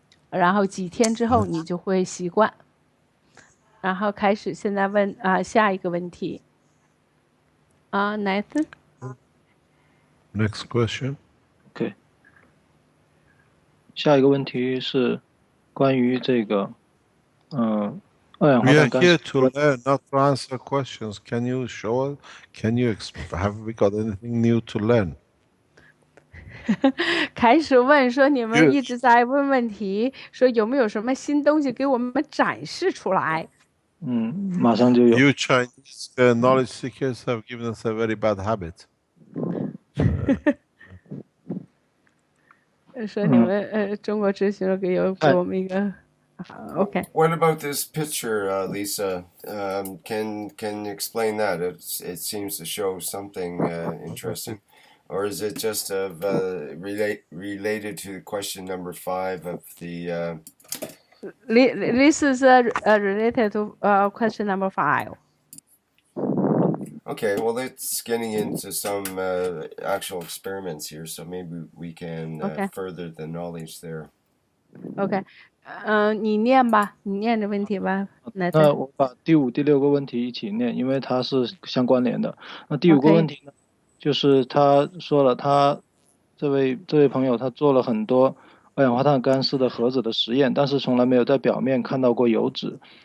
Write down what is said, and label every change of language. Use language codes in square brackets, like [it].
[zh] 然后几天之后你就会习惯。然后开始现在问下一个问题。 [en] Nathan。 Next question. OK。 [zh] 下一个问题是关于这个二氧化碳 [en] We are here to learn, not to answer questions. Can you show us? Have we got anything new to learn? [zh] 开始问说你们一直在问问题，说有没有什么新东西给我们展示出来？马上就有。 [en] You Chinese knowledge seekers have given us a very bad habit. [zh] 说你们中国哲学给我们一个。 [en] Okay. What about this picture, Lisa? Can you explain that? It seems to show something interesting, or is it just related to question number 5 of the This is related to question number 5. Okay, well, it's getting into some actual experiments here, so maybe we can Okay. further the knowledge there. [zh] OK，你念吧，你念这问题吧。那我把第5、第6个问题一起念，因为它是相关联的。那第5个问题呢，就是他说了，他这位朋友他做了很多二氧化碳干丝的盒子的实验，但是从来没有在表面看到过油脂。